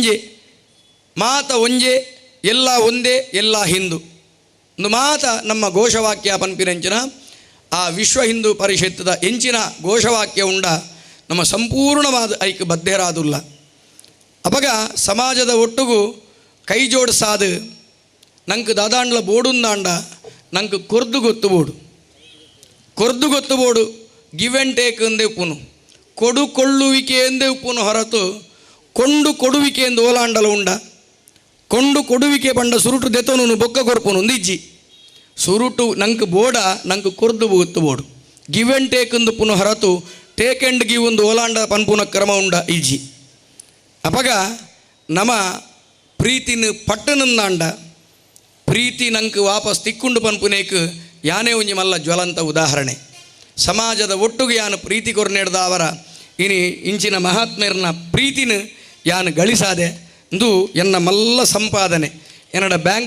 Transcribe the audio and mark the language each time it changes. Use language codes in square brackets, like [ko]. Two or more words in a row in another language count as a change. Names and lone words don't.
[tcy] ಒಂಜೆ ಎಲ್ಲ ಒಂದೇ ಎಲ್ಲ ಹಿಂದೂ ಒಂದು ಮಾತ ನಮ್ಮ ಘೋಷವಾಕ್ಯ ಪನ್ಪಿರಂಚಿನ ಆ ವಿಶ್ವ ಹಿಂದೂ ಪರಿಷತ್ತದ ಎಂಚಿನ ಘೋಷವಾಕ್ಯ ಉಂಡ ನಮ್ಮ ಸಂಪೂರ್ಣವಾದ ಐಕ್ಯ ಬದ್ಧರಾದುಲ್ಲ ಅಪಗ ಸಮಾಜದ ಒಟ್ಟುಗು ಕೈ ಜೋಡಿಸಾದು ನಂಗೆ ದಾದಾಂಡ್ಲ ಬೋಡುಂದಾಂಡ ನಂಗೆ ಕೊರ್ದು ಗೊತ್ತುಬೋಡು [en] give and take [tcy] ಎಂದೇ ಉಪ್ಪುನು ಕೊಡುಕೊಳ್ಳುವಿಕೆ ಎಂದೇ ಉಪ್ಪುನು ಹೊರತು ಕೊಂಡು ಕೊಡುವಿಕೆ ಎಂದು ಓಲಾಂಡಲ ಉಂಡ ಕೊಂಡು ಕೊಡುವಿಕೆ ಬಂಡ ಸುರುಟು ದೆತೋನು ಬೊಕ್ಕ ಕೊರ್ಪುನು ಒಂದಿಜ್ಜಿ ಸುರುಟು ನಂಗೆ ಬೋಡ ನಂಗೆ ಕೊರ್ದು ಗೊತ್ತುಬೋಡು [en] give and take [tcy] ಎಂದು ಪುನಃ ಹೊರತು [en] take and give [tcy] ಒಂದು ಓಲಾಂಡ ಪನ್ಪುನ ಕ್ರಮ ಉಂಡ ಇಜ್ಜಿ ಅಪಗ ನಮ ಪ್ರೀತಿನ ಪಟ್ಟನಂದಾಂಡ ಪ್ರೀತಿ ನಂಗೆ ವಾಪಸ್ ತಿಕ್ಕೊಂಡು ಪನ್ಪುನೇಕ್ ಯಾನೇ ಒಂಜಿ ಮಲ್ಲ ಜ್ವಲಂತ ಉದಾಹರಣೆ ಸಮಾಜದ ಒಟ್ಟುಗೆ ಯಾನು ಪ್ರೀತಿ ಕೊರ್ನೆಡ್ದ ಅವರ ಇನಿ ಇಂಚಿನ ಮಹಾತ್ಮೇರ್ನ ಪ್ರೀತಿನ ಯಾನು ಗಳಿಸಾದೆ ಇಂದು ಎನ್ನ ಮಲ್ಲ ಸಂಪಾದನೆ ಎನ್ನಡ ಬ್ಯಾಂಕ್